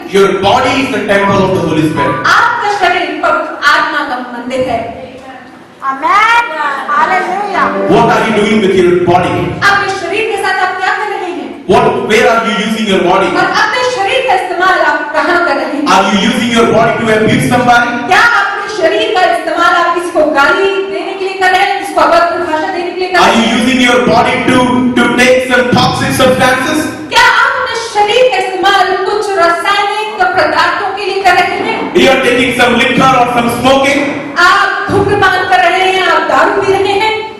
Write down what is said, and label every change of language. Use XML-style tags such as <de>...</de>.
<en>your body is the temple of the Holy Spirit.</en> <hi>आपका शरीर पवित्र आत्मा का मंदिर है।</hi> <en>Amen. Hallelujah. What are you doing with your body?</en> <hi>अपने शरीर के साथ आप क्या कर रहे हैं?</hi> <en>Where are you using your body?</en> <hi>और अपने शरीर का इस्तेमाल आप कहाँ कर रहे हैं?</hi> <en>Are you using your body to abuse somebody?</en> <hi>क्या अपने शरीर का इस्तेमाल आप किसी को गाली देने के लिए कर रहे हैं, किसी को अभद्र भाषा देने के लिए कर</hi> <en>Are</en> <hi>रहे</hi> <en>you</en> <hi>हैं?</hi> <en>using your body to take some toxic substances?</en> <hi>क्या आप अपने शरीर का इस्तेमाल कुछ रासायनिक पदार्थों के लिए कर रहे हैं?</hi> <en>You are taking some liquor or some smoking?</en> <hi>आप धूम्रपान कर रहे हैं, आप दारू पी रहे हैं?</hi>